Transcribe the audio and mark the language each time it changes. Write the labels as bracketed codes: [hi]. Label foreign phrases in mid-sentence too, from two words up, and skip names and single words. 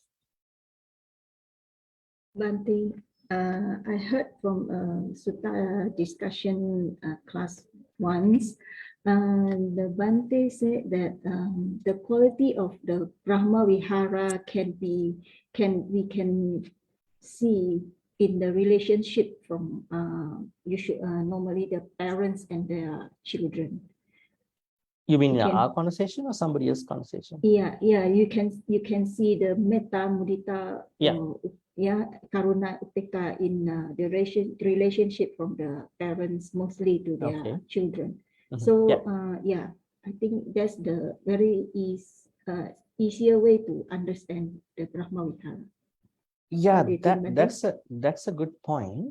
[en] Bhante, I heard from Sutta discussion class once, the Bhante said that the quality of the [pi] Brahma Vihara [en] we can see in the relationship from normally the parents and their children. You mean You can- our conversation or somebody else's conversation? Yeah, you can see the [pi] metta, mudita, [en] Yeah. [pi] karuna, upeka [en] in the relationship from the parents mostly to their Okay. children. Mhm. So Yeah. I think that's the very easier way to understand the [pi] Brahma Vihara. [en] Yeah, What do you think, Bhante? that's a good point.